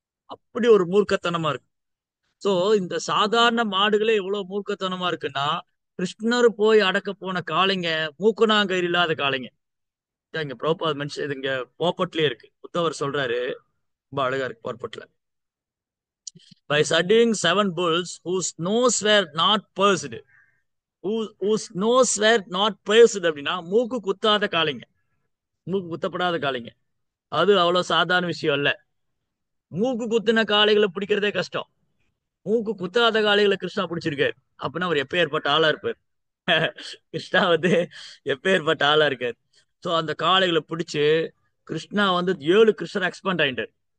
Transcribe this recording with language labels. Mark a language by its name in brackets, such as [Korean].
[Tamil] அப்படி ஒரு மூர்க்கத்தனமா இருக்கு. சோ இந்த சாதாரண மாடுகளே இவ்வளவு மூர்க்கத்தனமா இருக்குன்னா, கிருஷ்ணர் போய் அடக்க போன காளைங்க மூக்குனாங்கயிறு இல்லாத காளைங்க. இங்க ப்ரோபாத் மென்ஷன், இது இங்க போப்பட்லயே இருக்கு. புத்தவர் சொல்றாரு, ரொம்ப அழகா இருக்கு போர்பட்ல. [English] By subduing 7 bulls whose nose were not pierced, whose nose were not pierced [Tamil] அப்படின்னா மூக்கு குத்தாத காளைங்க, மூக்கு குத்தப்படாத காளைங்க. அது அவ்வளவு சாதாரண விஷயம் இல்ல. மூக்கு குத்தின காளைகளை பிடிக்கிறதே கஷ்டம். மூக்கு குத்தாத காளைகளை கிருஷ்ணா பிடிச்சிருக்காரு. அப்படின்னா அவர் எப்பேற்பட்ட ஆளா இருப்பார். கிருஷ்ணா வந்து எப்பேற்பட்ட ஆளா இருக்காரு. ஸோ அந்த காளைகளை பிடிச்சு கிருஷ்ணா வந்து 7 கிருஷ்ணர் எக்ஸ்பேண்ட் ஆயிட்டார்.